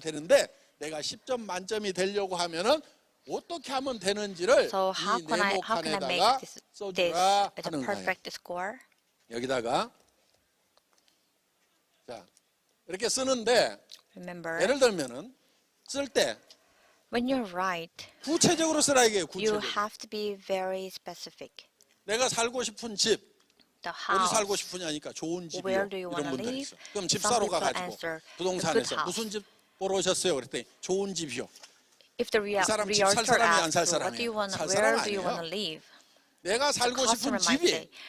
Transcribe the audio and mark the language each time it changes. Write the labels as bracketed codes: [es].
[ko] 되는데 내가 10점 만점이 되려고 하면은 어떻게 하면 되는지를 [en] So [ko] 이 네모칸에다가 [en] make this [ko] 써주라 [en] as a [ko] 하는 거예요. [en] perfect score? [ko] 여기다가 자 이렇게 쓰는데 [en] Remember, [ko] 예를 들면은 쓸 때 [en] when you write, [ko] 구체적으로 쓰라 이게요. [en] you [ko] 구체적으로. [en] have to be very specific. [ko] 내가 살고 싶은 집 [en] The [ko] 어디 [en] house. [ko] 살고 싶으냐니까 좋은 집이요. [en] Where do you [ko] 이런 [en] wanna [ko] 분들이 [en] live? [ko] 있어. 그럼 [en] Some [ko] 집사로 [en] people [ko] 가가지고 [en] answer, a good [ko] 부동산에서 [en] house. [ko] 무슨 집 보러 오셨어요? 그랬더니 좋은 집이요. [en] If the [ko] 이 사람 집살 [en] realtor [ko] 사람이 안 살 [en] asks you, what do you [ko] 사람이에요? [en] want, [ko] 살 [en] where [ko] 사람 [en] do you [ko] 아니에요. [en] want to live? [ko] 내가 살고 싶은 [en] customer might [ko] 집이 [en] say